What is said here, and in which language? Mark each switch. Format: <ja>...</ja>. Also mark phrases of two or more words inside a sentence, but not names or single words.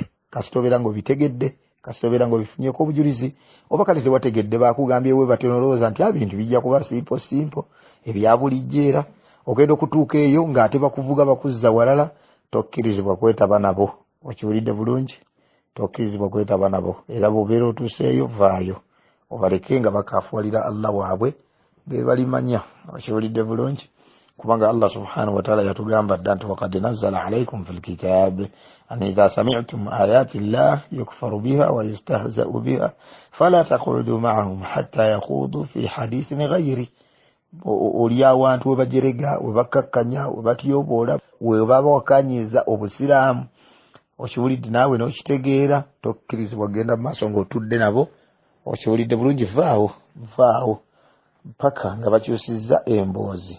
<lg>Kasita obeera ng'obitegedde, kasita obeera ng'obifunyeeko obujulizi, oba kale tewategedde bakugambyewe batyo nolowooza nti ebintu bijja kuba simpo ebya bulijjo era ogenda okutuuka eyo ng'ate bakuvuga bakuzza walala, tokkirizibwa kwetaba nabo. Okiwulidde bulungi, tokkirizibwa kwetaba nabo. Era bw'obeera otuuseeyo vaayo obaleke nga bakaafuwalira Allah waabwe be balimanya. Okiwulidde bulungi, kubanga</lg> <ar>الله سبحانه وتعالى</ar> <lg>yatugamba dda nti</lg> <ar>وقد نزل عليكم في الكتاب أن إذا سمعتم آيات الله يكفر بها ويستهزأ بها فلا تقعدوا معهم حتى يخوضوا في حديث غيره.</ar> <lg>Oli awantu we bajerega, we bakkakkanya, we batyoboola, we babawakanyiza obusiraamu. Okiwulidde naawe n'okitegeera, tokkirizibwa genda mu maaso ng'otudde nabo. Okiwulidde bulungi, vaawo paka nga bakyusizza emboozi.</lg>